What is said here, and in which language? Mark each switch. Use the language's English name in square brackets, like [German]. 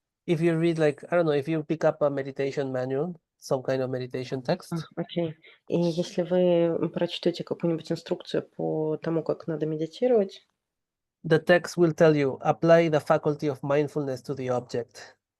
[English] if you read, like, I don't know, if you pick up a meditation manual, some kind of meditation text, [Russian] Окей. И если вы прочтете какую-нибудь инструкцию по тому, как надо медитировать, [English] the text will tell you, apply the faculty of mindfulness to the object.